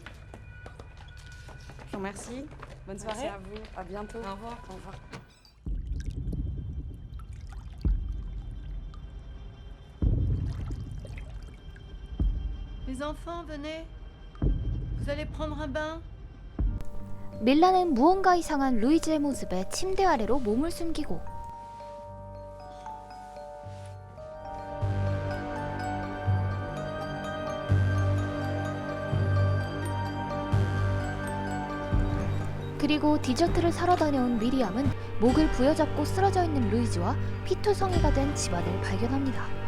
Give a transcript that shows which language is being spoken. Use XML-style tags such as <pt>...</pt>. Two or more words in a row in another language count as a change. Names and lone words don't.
<fr>Je vous remercie. Bonne soirée. Merci à vous. À bientôt. Au revoir. Au revoir. Les enfants, venez. Vous allez prendre un bain?</fr> <ko>밀라는 무언가 이상한 루이즈의 모습에 침대 아래로 몸을 숨기고 그리고 디저트를 사러 다녀온 미리암은 목을 부여잡고 쓰러져 있는 루이즈와 피투성이가 된 집안을 발견합니다.</ko>